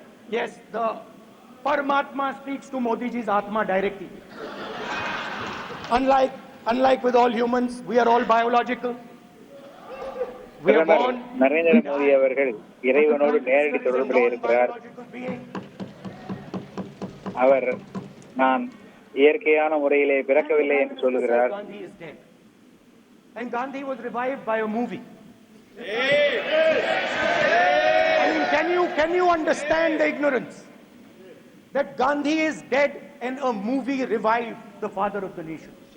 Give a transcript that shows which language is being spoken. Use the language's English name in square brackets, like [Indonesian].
[English] Yes, the Paramatma speaks to Modi ji's Atma directly. Unlike with all humans, we are all biological. We are born. [Tamil] Narendra Modi அவர்கள் இறைவனோடு நேரடி தொடர்பில் இருக்கிறார். அவர் நான் இயற்கையான முறையிலே பிறக்கவில்லை என்று சொல்லுகிறார். [English] And Gandhi was revived by a movie. I mean, can you understand the ignorance that Gandhi is dead and a movie revived the father of the nation?